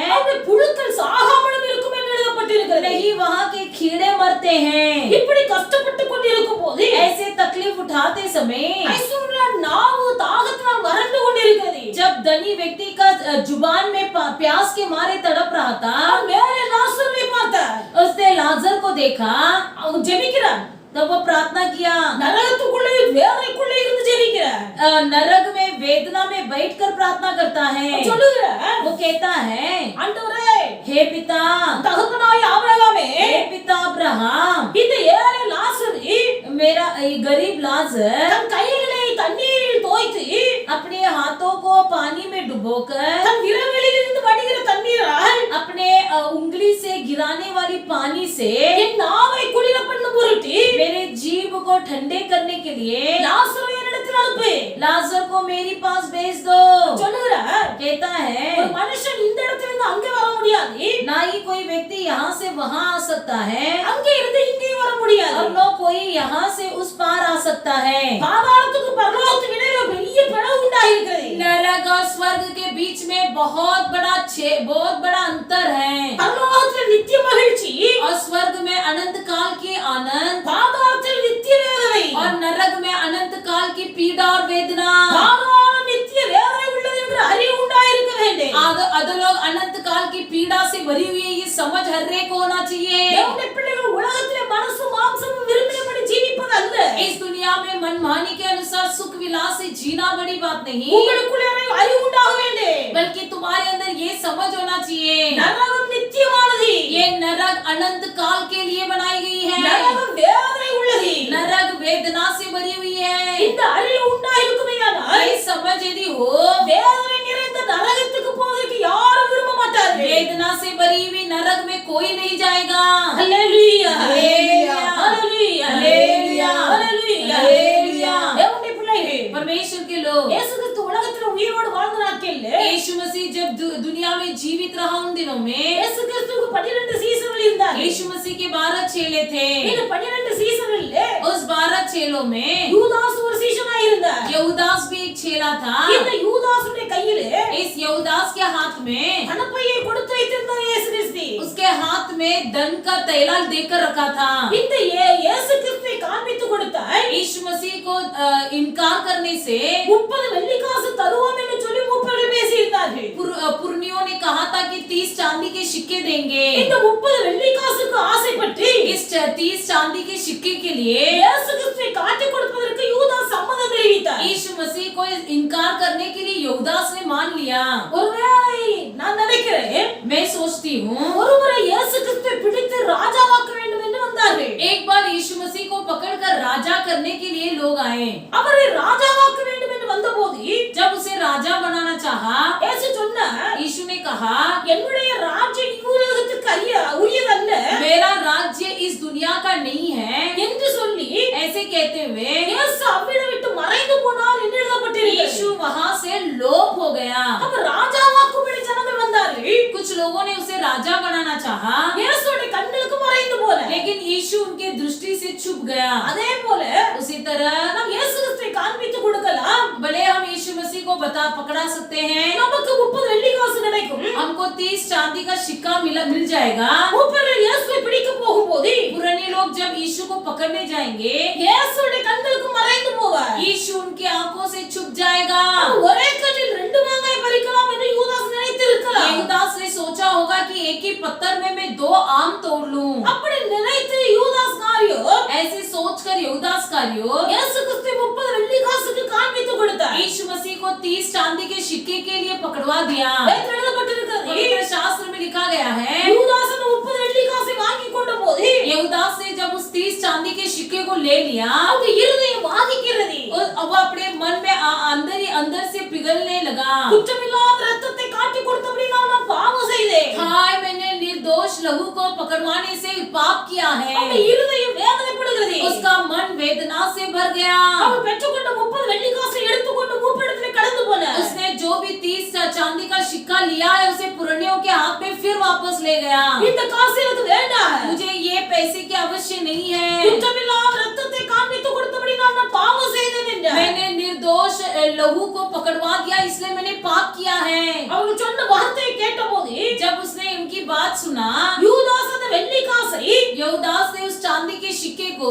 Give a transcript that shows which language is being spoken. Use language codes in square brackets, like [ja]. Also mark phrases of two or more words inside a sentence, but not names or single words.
[ta] அவருடைய புழுக்கள் சாகாமலும் இருக்கும் என்று எழுதப்பட்டிருக்கிறது. [hi] नहीं वहां के कीड़े मरते हैं. [ta] இப்படி கஷ்டப்பட்டு கொண்டிருக்கும் போது [hi] ऐसे तकलीफ उठाते समय [ta] ஐசுரா नाव தாகத்தினால் வறண்டு கொண்டிருக்கிறது. [hi] जब धनी व्यक्ति का जुबान में प्यास के मारे तड़प रहा था, मेरे लाजर ने पाता, उसने लाजर को देखा. [ta] அவன் ஜெபிக்கிறான். [hi] तब वो प्रार्थना किया. [ta] नरकத்துக்குள்ளே வேதனைக்குள்ளே இருந்து ஜெபிக்கிறான். [hi] नरक में वेदना में बैठकर प्रार्थना करता है. சொல்லுகிறான். वो कहता है, ஆண்டவரே, हे पिता, [ta] தகப்பனாய் ஆபிரகாமே, [hi] हे पिता अब्राहम, [ta] இந்த ஏழை லாசரு, [hi] मेरा गरीब लाजर [ta] தன் கைகளை தண்ணீரில் தோய்த்து [hi] अपने हाथों को पानी में डुबोकर [ta] தன் விரல்களிலிருந்து வடிகிற தண்ணீரால் [hi] अपने उंगली से गिराने वाली पानी से [ta] என் நாவை குளிர பண்ணும் பொருட்டு [hi] मेरे जीभ को ठंडे करने के लिए [ta] लाजर என்னிடத்தில் அனுப்பு. [hi] लाजर को मेरे पास भेज दो. சொல்லுகிறார். कहता है, [ta] ஒரு மனுஷன் இந்த இடத்திலிருந்து அங்கே வர முடியாது. [hi] ना ही कोई व्यक्ति यहाँ से वहाँ आ सकता है. [ta] அங்கே இருந்து இங்கே வர முடியாது. [hi] और न कोई यहाँ से उस पार आ सकता है. [ta] பாதாளத்துக்கு பரலோகத்துக்கு இடையில பெரிய பிளவு உண்டாயிருக்கிறது. [hi] नरक और स्वर्ग के बीच में बहुत बड़ा अंतर है. [ta] பரலோகத்தில் நித்திய மகிழ்ச்சி [hi] और स्वर्ग में अनंत काल की आनंद, [ta] பாதாளத்தில் நித்திய வேதனை [hi] और नरक में अनंत काल की पीड़ा और वेदना. [ta] பாதாளம் நித்திய வேதனை உள்ளது என்ற அறிவு உண்டாயிருக்க வேண்டும். [hi] अधोलोक अनंत काल की पीड़ा से भरी हुई है, ये समझ हर एक को होना चाहिए. [ta] தேவனுடைய பிள்ளைகள் உலகத்திலே மனசு மாம்சம் விரும்பினபடி ஜீவிப்பது அல்ல. [hi] इस दुनिया में मनमानी के अनुसार सुख विलास से जीना बड़ी बात नहीं. [ta] உங்களுக்குள்ளே அறிவு உண்டாக வேண்டும். [hi] बल्कि तुम्हारे अंदर ये समझ होना चाहिए, नरक नित्यवानது. ये नरक अनंत काल के लिए बनाई गई है. [ta] नरक வேதனை உள்ளது. [hi] नरक वेदना से भरी हुई है. [ta] இந்த அறிவு உண்டாயிருக்குமேயானால், [hi] ये समझ यदि हो, [ta] வேதனை நிறைந்த நரகத்துக்கு போவதற்கு யாரும் விரும்ப மாட்டார்கள். [hi] वेदना से भरी हुई नरक में कोई नहीं जाएगा. हालेलुया, हालेलुया, हालेलुया, हालेलुया, हालेलुया. [ta] தேவனுடைய பிள்ளைகளே, [hi] परमेश्वर के लोग, [ta] இயேசு கிறிஸ்து உலகத்தில் உயிரோடு வாழ்ந்த நாட்களில் [hi] यीशु मसीह जब दुनिया में जीवित रहा उन दिनों में यीशु क्रिस्तु को 12 [ta] சீசர்கள் இருந்தார்கள். [hi] यीशु मसीह के 12 चेले थे. [ta] இந்த 12 சீசர்களிலே [hi] उस 12 चेलों में [ta] யூதாஸ் ஒரு சீசனாய் இருந்தார். [hi] யூதாஸ் भी एक चेला था. [ta] இந்த யூதாசுடைய கையிலே, [hi] इस यूदास के हाथ में [ta] பணப்பையை கொடுத்து வைத்திருந்தார் இயேசு கிறிஸ்து. [hi] उसके हाथ में धन का थैला देकर रखा था. [ta] இந்த இயேசு கிறிஸ்துவை காண்பித்து கொடுத்தார். [hi] यीशु मसीह को इनकार करने से [ta] 30 வெள்ளி காசு தருவோம் என்று சொல்லி மூப்பர்கள் பேசியிருந்தார்கள். [hi] पुरनियों ने कहा था कि 30 चांदी के सिक्के देंगे. [ta] இந்த 30 வெள்ளி காசுக்கு ஆசைப்பட்டு [hi] इस 30 चांदी के सिक्के के लिए [ta] இயேசு கிறிஸ்துவை காட்டிக் கொடுப்பதற்கு யூதாஸ் சம்மதம் தெரிவித்தார். [hi] यीशु मसीह को इनकार करने के लिए यूदास ने मान लिया. [ta] ஒருவேளை நான் நினைக்கிறேன், [hi] मैं सोचती हूँ, [ta] ஒருமுறை இயேசு கிறிஸ்துவை பிடித்து ராஜாவாக்க வேண்டும் என்று வந்தார்கள். [hi] एक बार यीशु मसीह को पकड़कर राजा करने के लिए लोग आए. [ta] அவரை ராஜாவாக்க வேண்டும் என்று வந்தபோது [hi] जब उसे राजा बनाना चाहा, यीशु சொன்னார், यीशु ने कहा, [ta] என்னுடைய ராஜ்யம் இவ்வுலகத்துக்கு உரியதல்ல, [hi] मेरा राज्य इस दुनिया का नहीं है [ta] என்று சொல்லி [hi] ऐसे कहते हुए यीशु [ta] அவ்விடம் விட்டு மறைந்து போனார் என்று எழுதப்பட்டிருக்கிறது. [hi] यीशु वहां से लोप हो गया. अब [ta] ராஜாவாக்கும்படி ஜனங்கள் வந்தார்கள். [hi] कुछ लोगों ने उसे राजा बनाना चाहा. [ta] यीशुடைய கண்களுக்கு மறைந்து போல, [hi] लेकिन यीशु उनके दृष्टि से छुप गया. [ta] அதே போல [hi] उसी तरह हम यीशु [ta] கிறிஸ்துவை காண்பித்து கொடுக்கலாம். [hi] भले हम यीशु मसीह को पकड़ा सकते हैं, [ta] நமக்கு 30 வெள்ளி காசு கிடைக்கும். [hi] हमको 30 चांदी का सिक्का मिल जाएगा. [ta] மூப்பர்கள் இயேசுவை பிடிக்க போகும்போது [hi] पुराने लोग जब यीशु को पकड़ने जाएंगे, [ta] இயேசுடைய கண்களுக்கு மறைந்து போவார். [hi] यीशु उनकी आंखों से छुप जाएगा. [ta] ஒரே கல்லில் 2 மாங்காய் பறிக்கலாம் என்று யூதாஸ் நினைத்திருக்கலாம். [hi] யூதாஸ் ने सोचा होगा कि एक ही पत्थर में मैं 2 आम तोड़ लूं. [ta] அப்படி நினைத்து யூதாஸ் காரியோ, [hi] ऐसे सोचकर यूदास कारियो यीशु क्रिस्तु 30 [ta] வெள்ளி காசுக்கு காண்பித்து கொடுத்தார். [hi] यीशु मसीह को 30 चांदी के सिक्के के लिए पकड़वा दिया. पवित्र शास्त्र में लिखा गया है, यूदास ने 30 [ta] வெள்ளி காசை வாங்கி கொண்ட போது, [hi] यूदास ने जब उस 30 चांदी के सिक्के को ले लिया, उसका हृदय वागिக்கிறது. अब अपने मन में अंदर से पिघलने लगा. [ta] குற்றமில்லாத இரத்தத்தை காட்டி கொடுத்தபடியால் நான் பாவம் செய்தேன். [hi] हाय, मैंने निर्दोष लहू को पकड़वाने से पाप किया है. उसका हृदय வேதனைப்படுகிறது. उसका मन वेदना से भर गया. [ta] அவன் பெற்றுக்கொண்ட 30 வெள்ளி காசை எடுத்துக்கொண்டு மூப்பரிடத்தில் கடந்து போனார். [hi] उसने जो भी 30 चांदी का सिक्का लिया है उसे पुरनियों के हाथ में फिर वापस ले गया। [ta] இந்த காசு எனக்கு வேண்டாம். [hi] मुझे ये पैसे की आवश्यक नहीं है। [ta] குற்றமில்லாத ரத்தத்தை காண்பித்து கொடுத்தபடியால் நான் பாவம் செய்தேன் என்றார். [hi] मैंने निर्दोष लहू को पकड़वा दिया, इसलिए मैंने पाप किया है। [ta] அவர்கள் சொன்ன வார்த்தையை கேட்டபோது [hi] जब उसने इनकी बात सुना, [ta] யூதாஸ் அந்த வெள்ளி காசை [hi] यहूदास ने उस चांदी के सिक्के को